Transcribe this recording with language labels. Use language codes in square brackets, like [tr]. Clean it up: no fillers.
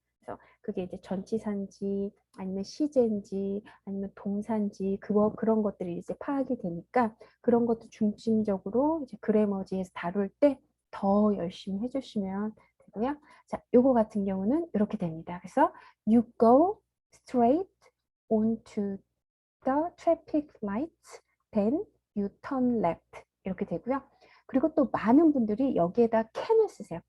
[ko] 그래서 그게 이제 전치사인지 아니면 시제인지 아니면 동사인지 그런 것들이 이제 파악이 되니까 그런 것도 중심적으로 이제 그래머지에서 다룰 때 더 열심히 해주시면 되고요. 자, 요거 같은 경우는 이렇게 됩니다. 그래서 [en] you go straight onto the traffic lights, then you turn left [ko] 이렇게 되고요. 그리고 또 많은 분들이 여기에다 can을 쓰세요.